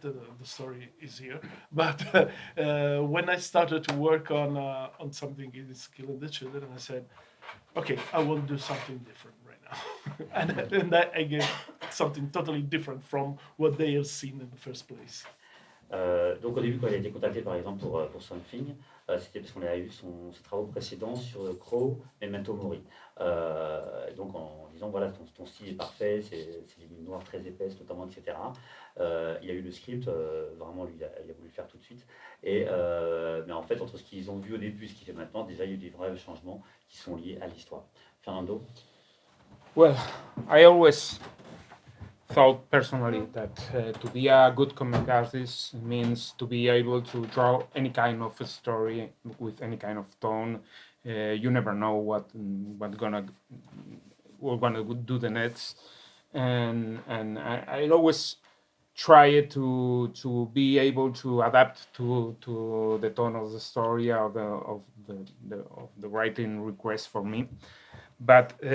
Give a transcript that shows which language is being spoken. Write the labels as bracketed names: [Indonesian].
[English] The story is here. But when I started to work on something in Killing the Children, I said, okay, I will do something different right now, and I get something totally different from what they have seen in the first place. [French] Donc au début, quand il a été contacté par exemple pour Something, c'était parce qu'on avait vu ses travaux précédents sur Crow et Memento Mori. Donc en disant voilà, ton style est parfait, c'est des lignes noires très épaisses notamment, etc. Il a eu le script, vraiment lui il a voulu le faire tout de suite. Mais en fait, entre ce qu'ils ont vu au début et ce qu'il fait maintenant, déjà il y a eu des vrais changements qui sont liés à l'histoire. [English] Fernando? Well, I always thought personally that to be a good comic artist means to be able to draw any kind of a story with any kind of tone. You never know we're gonna do the next, and I always try to be able to adapt to the tone of the story of the writing request for me, but